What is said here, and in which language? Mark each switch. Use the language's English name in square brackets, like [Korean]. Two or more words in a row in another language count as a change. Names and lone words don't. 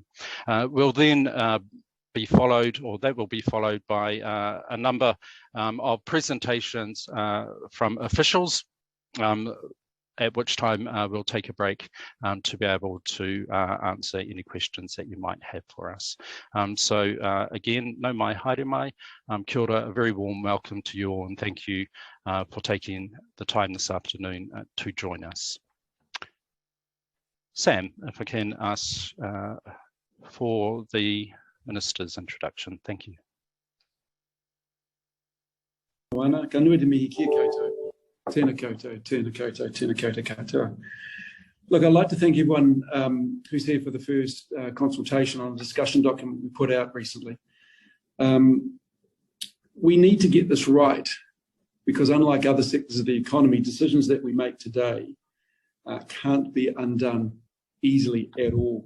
[English] We'll then be followed, or that will be followed by a number of presentations from officials, at which time we'll take a break to be able to answer any questions that you might have for us. So again, [Māori] nau mai, haere mai, kia ora, [English] a very warm welcome to you all, and thank you for taking the time this afternoon to join us. Sam, if I can ask for the Minister's introduction. Thank you. [Māori] Moana, ka nui te mihi kia koutou. Tēnā koutou, tēnā koutou, tēnā koutou katoa. [English] Look, I'd like to thank everyone who's here for the first consultation on a discussion document we put out recently. We need to get this right because unlike other sectors of the economy, decisions that we make today can't be undone easily at all.